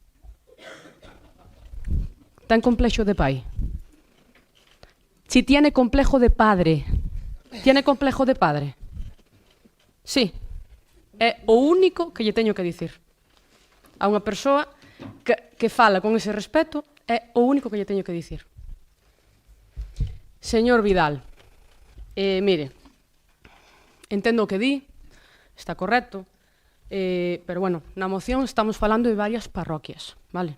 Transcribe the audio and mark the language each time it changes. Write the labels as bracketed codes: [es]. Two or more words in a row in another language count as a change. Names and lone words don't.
[gl] Ten complexo de pai? [es] Si tiene complejo de padre, ¿tiene complejo de padre? Sí. [gl] É o único que lle teño que dicir. A unha persoa que fala con ese respeto, é o único que lle teño que dicir. Señor Vidal, mire, entendo o que di, está correcto, pero, bueno, na moción estamos falando de varias parroquias, vale?